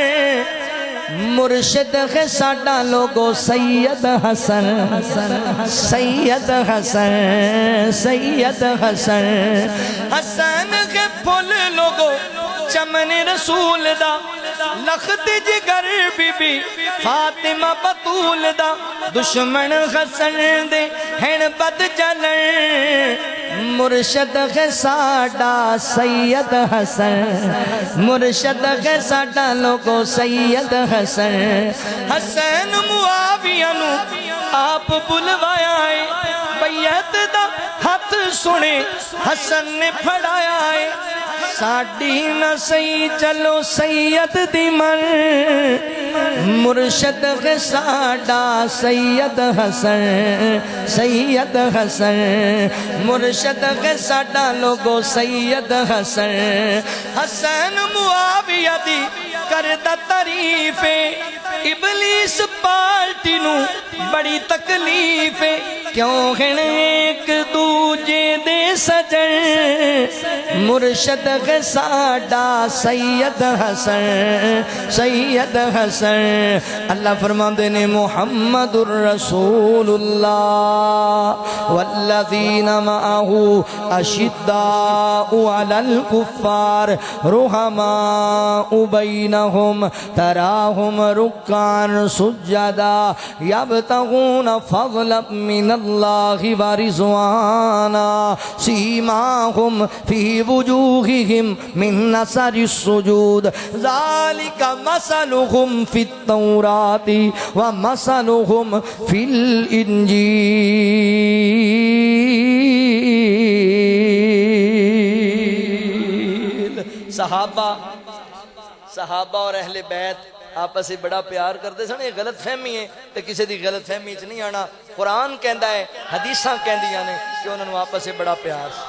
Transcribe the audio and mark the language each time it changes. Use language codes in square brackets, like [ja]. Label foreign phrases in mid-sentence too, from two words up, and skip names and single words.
[pa] مرشد ہے ساڈا لوگو سید حسن سید حسن سید حسن حسن کے پھول لوگو چمن رسول دا لخت جگر بی بی فاطمہ بطول دا دشمن حسن دے ہن بد جلن مرشد ہے ساڈا سید حسن مرشد ہے ساڈا لوگو سید حسن حسین معاویہ نو آپ بلوایا ہے بیعت دا ہاتھ سنے حسن نے پھڑایا ہے ساڈی نہ سی چلو سید دی من مرشد ہے ساڈا سید حسن سید حسن مرشد ہے ساڈا لوگو سید حسن حسین معاویہ دی کردہ تعریف ابلیس پارٹی نو بڑی تکلیف کیوں ہیں ایک دوجے دے سجن مرشد ہے ساڈا سید حسن سید حسن اللہ فرماندے [ar] نے محمد الرسول اللہ والذین معه اشداء علی الکفار رحماء بینہم تراہم رکعا سجدا یبتغون فضلا من اللہ ورضوانا سیماہم فی وجوہہم من اثر السجود ذالک مثلہم فی التوراۃ ومثلہم فی الانجیل [ur] صحابہ اور اہل بیت آپس سے بڑا پیار کرتے [pa] سن یہ غلط فہمی ہے تو کسی دی غلط فہمی چ نہیں آنا قرآن کہندا ہے حدیثاں کہندیاں نے کہ انہوں نے آپس سے بڑا پیار